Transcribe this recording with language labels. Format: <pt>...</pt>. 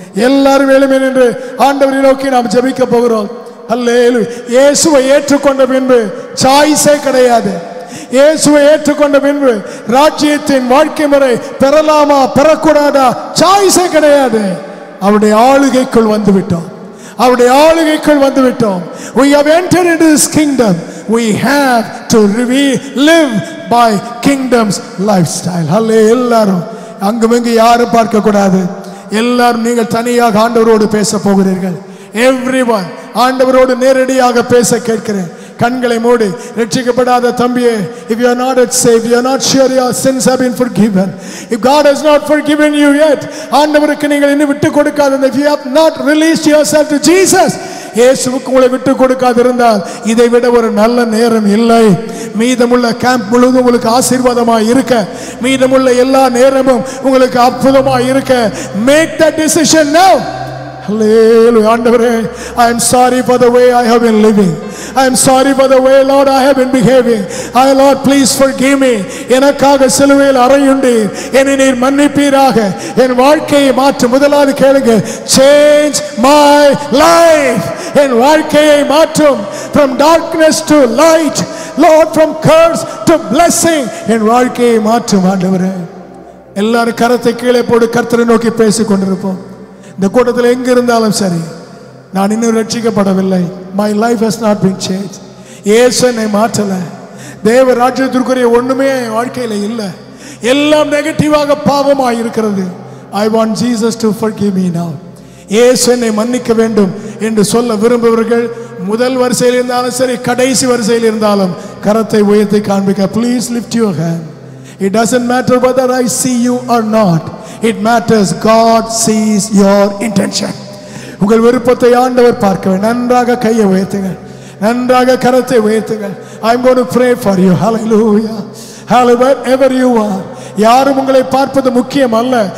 <ta>எல்லாரும் எழும்பி நின்று ஆண்டவரை நோக்கி நாம் ஜெபிக்க போகிறோம். அல்லேலூயா. இயேசுவை ஏற்றுக்கொண்ட பின்பு சாய்ஸே கிடையாது. இயேசுவை ஏற்றுக்கொண்ட பின்பு ராஜ்யத்தின் வாழ்க்கை முறை பெறலாமா பெறக்கூடாதா சாய்ஸே கிடையாது. அவருடைய ஆளுகைக்குள் வந்துவிட்டோம், அவருடைய ஆளுகைக்குள் வந்துவிட்டோம்.</ta> <en>We have entered into this kingdom. We have to live by kingdom's lifestyle.</en> <ta>அல்லேலூயா. எல்லாரும் அங்குமிங்கு யாரும் பார்க்க கூடாது. எல்லாரும் நீங்கள் தனியாக ஆண்டவரோடு பேச போகிறீர்கள்.</ta> <en>Everyone</en> <ta>ஆண்டவரோடு நேரடியாக பேச கேட்கிறேன். கண்களை மூடி, ரட்சிக்கப்படாத தம்பியே,</ta> <en>if you are not saved, you are not sure your sins have been forgiven, if God has not forgiven you yet,</en> <ta>ஆண்டவருக்கு நீங்கள் இன்னும் விட்டு கொடுக்காத,</ta> <en>if you have not released yourself to Jesus,</en> <ta>இயேசுவுக்கு உங்களை விட்டு கொடுக்காது இருந்தால் இதை விட ஒரு நல்ல நேரம் இல்லை. மீதமுள்ள கேம்ப் முழுவதும் உங்களுக்கு ஆசீர்வாதமாய் இருக்க, மீதமுள்ள எல்லா நேரமும் உங்களுக்கு அற்புதமாய் இருக்க,</ta> <en>make that decision now. Hallelujah.</en> <ta>ஆண்டவரே,</ta> <en>I am sorry for the way I have been living. I am sorry for the way, Lord, I have been behaving. I, Lord, please forgive me.</en> <ta>எனக்காக சிலுவையில் அறையுண்டீர், என்னை நீர் மன்னிப்பீராக. என் வாழ்க்கையை மாற்று. முதலாவது கேளுங்க,</ta> <en>change my life.</en> <ta>என் வாழ்க்கையை மாற்றும்.</ta> <en>From darkness to light, Lord, from curse to blessing.</en> <ta>என் வாழ்க்கையை மாற்றும் ஆண்டவரே. எல்லாரும் கரத்தை கீழே போடு, கர்த்தரை நோக்கி பேசிக் கொண்டிருப்போம். இந்த கூட்டத்தில் எங்க இருந்தாலும் சரி, நான் இன்னும் ரட்சிக்கப்படவில்லை,</ta> <en>my life has not been changed,</en> <ta>இயேசு என்னை மாற்றல, தேவ ராஜ்யத்திற்குரிய ஒண்ணுமே வாழ்க்கையில இல்லை. எல்லாம் நெகட்டிவாக பாவமாய் இருக்கிறது.</ta> <en>I want Jesus to forgive me now.</en> <ta>இயேசு என்னை மன்னிக்க வேண்டும் என்று சொல்ல விரும்புபவர்கள் முதல் வரிசையில் இருந்தாலும் சரி, கடைசி வரிசையில் இருந்தாலும் கரத்தை உயர்த்தி காண்பிக்க.</ta> <en>Please lift your hand. It doesn't matter whether I see you or not. It matters God sees your intention.</en> <ta>உங்கள் விருப்பத்தை ஆண்டவர் பார்க்க. நன்றாக கையை உயர்த்துங்கள், நன்றாக கரத்தை உயர்த்துங்கள்.</ta> <en>I'm going to pray for you. Hallelujah. Hallelujah. Wherever you are,</en> <ta>யாரும் உங்களை பார்ப்பது முக்கியம் அல்ல.</ta>